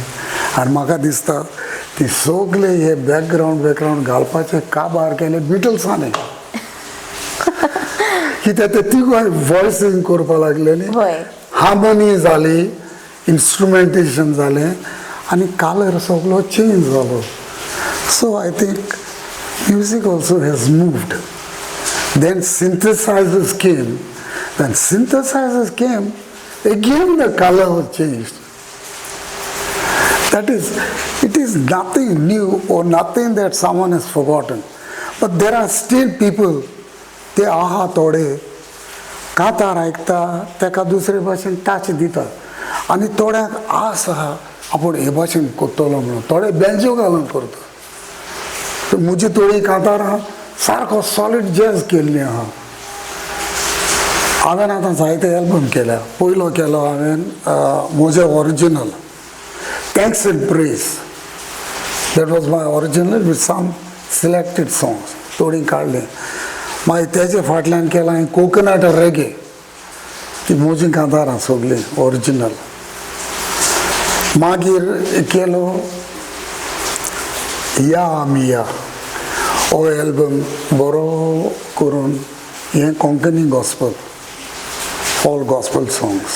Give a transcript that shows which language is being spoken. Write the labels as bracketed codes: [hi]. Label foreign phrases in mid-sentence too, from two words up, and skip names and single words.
[kok] आनी म्हाका दिसता ती सगळे हे बॅकग्रावंड घालपाचें काबार केलें बिटल्सांनी. कित्याक ते तिगूय वॉयसींग करपा लागले न्ही. हार्मोनी जाली, इन्स्ट्रुमेंटेशन जालें आनी कलर सगळो चेंज जालो. [en] so I think music also has moved. देन synthesizers came. When synthesizers came, again the color was changed. That is, it is nothing new or nothing that someone has forgotten. But there are still people, [kok] ते आहा थोडे कांतार आयकता तेका दुसरे भाशेन टच दिता आनी थोड्यांक आस आहा आपूण हे भाशेन करतलो म्हणून थोडे बेंजो घालून करता. म्हजी थोडी कांतारां सारको [en] solid jazz [kok] केल्ली आहा. हांवें आतां जायते एल्बम केल्या. पयलो केलो हांवें म्हजें ओरिजिनल थँक्स एंड प्रेज. [en] that was my original with some selected songs थोडीं काडलीं. [kok] मागीर तेजे फाटल्यान केलां हांवें कोकोनट रेगे. ती म्हजीं कांतारां सगळीं ओरिजिनल. मागीर केलो या मिया हो एल्बम बरो करून हें [en] Konkani gospel all gospel songs.